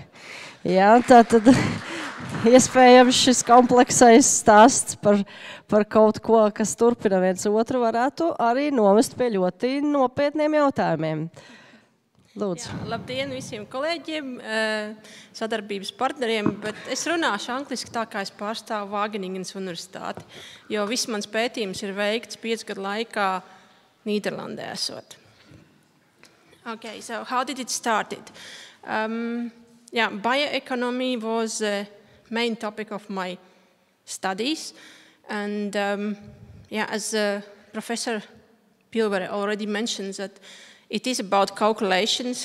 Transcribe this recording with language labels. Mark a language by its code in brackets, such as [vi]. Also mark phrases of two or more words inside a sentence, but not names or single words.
[lv] Jā, tātad iespējams šis kompleksais stāsts par kaut ko, kas turpina viens otru, varētu arī novest pie ļoti nopietniem jautājumiem. Lūdzu. Jā, labdien visiem kolēģiem, sadarbības partneriem, bet es runāšu angliski tā, kā es pārstāvu Vāgeningenas universitāti, jo viss mans pētījums ir veikts 5 gadu laikā Nīderlandē esot. [en] Okay, so how did it started? Bioeconomy was the main topic of my studies, and as Professor Pilvere already mentioned that it is about calculations.